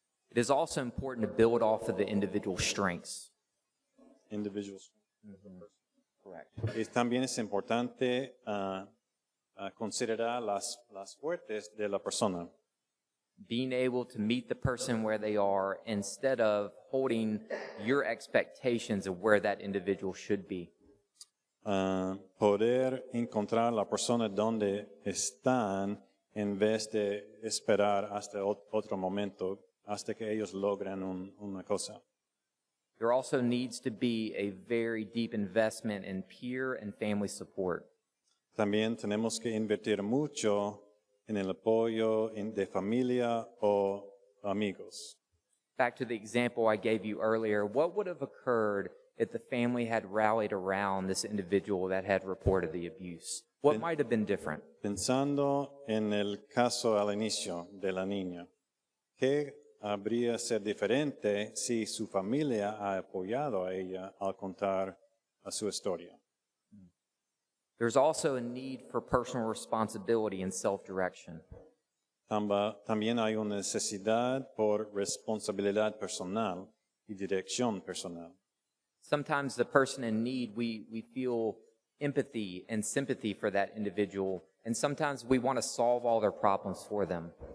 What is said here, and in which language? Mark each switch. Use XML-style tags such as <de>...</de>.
<en>It is also important to build off of the individual strengths. Individuals. Correct.</en> <es>También es importante considerar las fuertes de la persona.</es> <en>Being able to meet the person where they are instead of holding your expectations of where that individual should be.</en> <es>Poder encontrar la persona donde están en vez de esperar hasta otro momento, hasta que ellos logran una cosa.</es> <en>There also needs to be a very deep investment in peer and family support.</en> <es>También tenemos que invertir mucho en el apoyo de familia o amigos.</es> <en>Back to the example I gave you earlier, what would have occurred if the family had rallied around this individual that had reported the abuse? What might have been different?</en> <es>Pensando en el caso al inicio de la niña, ¿qué habría sido diferente si su familia ha apoyado a ella al contar su historia?</es> <en>There's also a need for personal responsibility and self-direction.</en> <es>También hay una necesidad por responsabilidad personal y dirección personal.</es> <en>Sometimes the person in need, we feel empathy and sympathy for that individual, and sometimes we want to solve all their problems for them.</en>